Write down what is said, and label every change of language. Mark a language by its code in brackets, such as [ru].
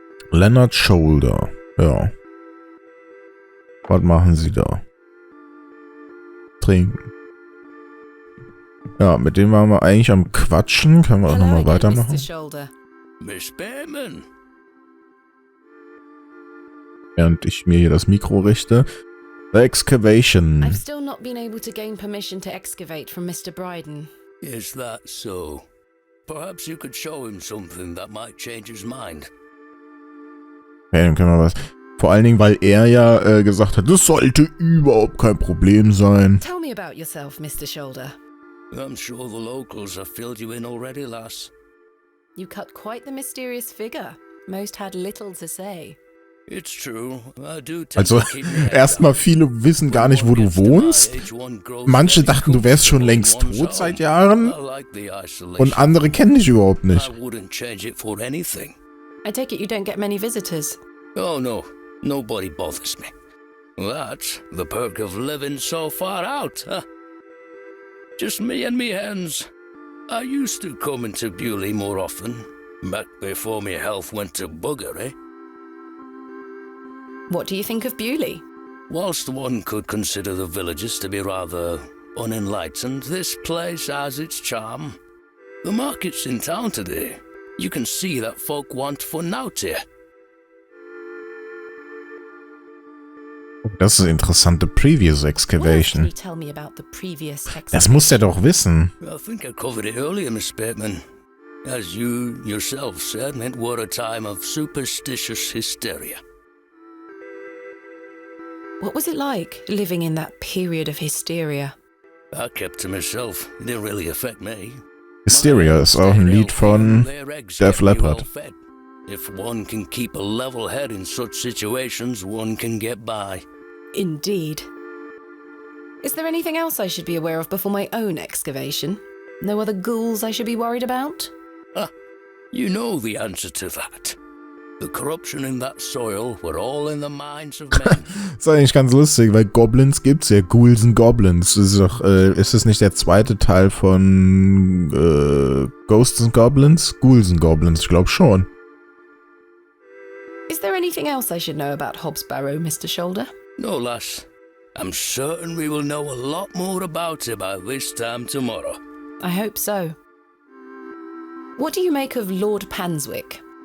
[de] Leonard Shoulder, ja. Was machen Sie da? Trinken. Ja, mit dem waren wir eigentlich am Quatschen. Können wir auch nochmal weitermachen? [en] Miss Bateman. [de] Während ich mir hier das Mikro richte. [en] The Excavation. I've still not been able to gain permission to excavate from Mr. Bryden. Is that so? Perhaps you could show him something that might change his mind. [de] Ja, dann können wir was. Vor allen Dingen, weil er ja gesagt hat, das sollte überhaupt kein Problem sein. [en] Tell me about yourself, Mr. Shoulder. I'm sure the locals have filled you in already, lass. You cut quite the mysterious figure. Most had little to say. It's true. I do tend [de] Also, [en] to keep my head [de] erstmal [en] down. [de] viele wissen gar nicht, wo du wohnst. Manche dachten, du wärst schon längst tot seit Jahren. Und andere kennen dich überhaupt nicht. [en] I wouldn't change it for anything. I take it you don't get many visitors. Oh no, nobody bothers me. That's the perk of living so far out, huh? Just me and me hens. I used to come into Bewley more often, back before my health went to bugger, eh? What do you think of Bewley? Whilst one could consider the villages to be rather unenlightened, this place has its charm. The market's in town today. You can see that folk want fun out here. [de] Das ist interessante Previous [en] What else can Excavation. you tell me about the previous [de] Das [en] excavation? [de] muss der doch wissen. [en] I think I covered it earlier, Miss Bateman. As you yourself said, it were a time of superstitious hysteria. What was it like living in that period of hysteria? I kept to myself. It didn't really affect me. [de] Hysteria ist auch ein Lied von Def Leppard. [en] If one can keep a level head in such situations, one can get by. Indeed. Is there anything else I should be aware of before my own excavation? No other ghouls I should be worried about? Ah, you know the answer to that. The corruption in that soil were all in the minds of men. [de] Das ist eigentlich ganz lustig, weil Goblins gibt's ja. Ghouls and Goblins. Das ist doch, ist es nicht der zweite Teil von Ghosts and Goblins? Ghouls and Goblins, ich glaube schon. [en] Is there anything else I should know about Hobb's Barrow, Mr. Shoulder? No, lass. I'm certain we will know a lot more about it by this time tomorrow. I hope so. What do you make of Lord Panswick?